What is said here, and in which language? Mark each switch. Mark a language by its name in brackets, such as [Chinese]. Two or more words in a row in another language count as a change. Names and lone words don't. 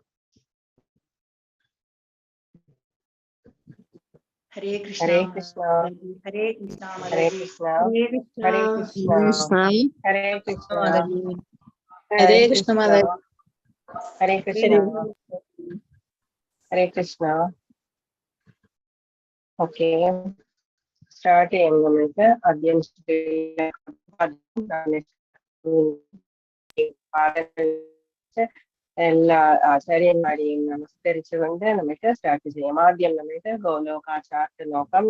[Sanskrit] हरे कृष्ण. हरे कृष्ण. हरे कृष्ण. हरे कृष्ण. हरे कृष्ण. हरे कृष्ण। हरे कृष्ण. Hare Hare Krishna, कृष्ण। हरे कृष्ण। हरे कृष्ण. [English] Okay. [Malayalam] Start ചെയ്യാം നമ്മൾക്ക് ആദ്യം എല്ലാ ആചാര്യന്മാരെയും നമസ്കരിച്ചുകൊണ്ട് നമുക്ക് സ്റ്റാർട്ട് ചെയ്യാം. ആദ്യം നമുക്ക് ഗോലോക ചാർട്ട് നോക്കാം.